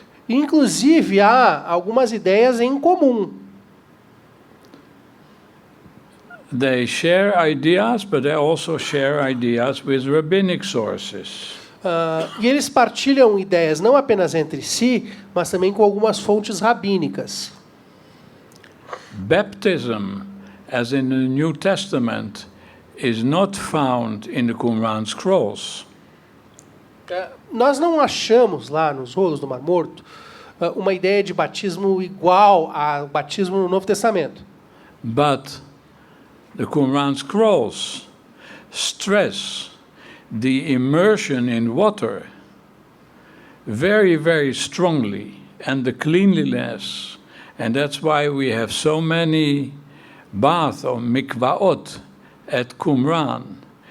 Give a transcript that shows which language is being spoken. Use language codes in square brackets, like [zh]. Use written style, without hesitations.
[pt] Inclusive, há algumas ideias em comum. [en] They share ideas, but they also share ideas with rabbinic sources. [pt] E eles partilham ideias não apenas entre si, mas também com algumas fontes rabínicas. [en] Baptism, as in the New Testament, is not found in the Qumran scrolls. [pt] Nós não achamos lá nos rolos do Mar Morto uma ideia de batismo igual ao batismo no Novo Testamento. [en] But the Qumran scrolls stress the immersion in water very, very strongly, and the cleanliness, and that's why we have so many baths or mikvaot at Qumran.